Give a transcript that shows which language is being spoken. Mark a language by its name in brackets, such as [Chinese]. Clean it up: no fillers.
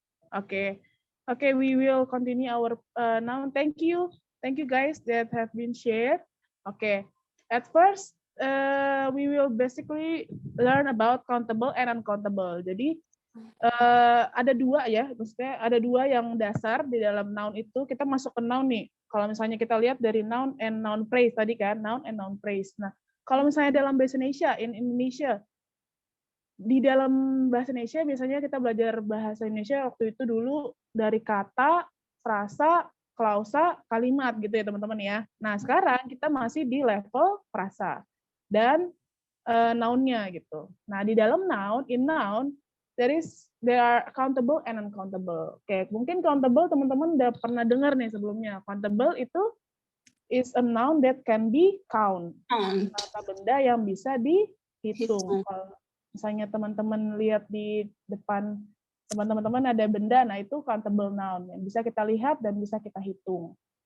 [English] Okay. Okay, we will continue our noun. Thank you. Thank you guys that have been shared. Okay. At first, we will basically learn about countable and uncountable. [Indonesian] Jadi, ada dua ya, maksudnya ada dua yang dasar di dalam noun itu. Kita masuk ke noun nih. Kalau misalnya kita lihat dari [English] noun and noun phrase [Indonesian] tadi kan, noun and noun phrase. Nah, kalau misalnya dalam bahasa Indonesia, in Indonesia, di dalam bahasa Indonesia biasanya kita belajar bahasa Indonesia waktu itu dulu dari kata, frasa, klausa, kalimat gitu ya teman-teman ya. Nah, sekarang kita masih di level frasa dan noun-nya gitu. Nah, di dalam noun, [English] in noun, there are countable and uncountable. [Indonesian] Oke, mungkin countable teman-teman udah pernah dengar nih sebelumnya. [English] Countable itu is a noun that can be count. [Indonesian] Kata benda yang bisa dihitung. Kalau misalnya teman-teman lihat di depan teman-teman ada benda, nah itu countable noun yang bisa kita lihat dan bisa kita hitung.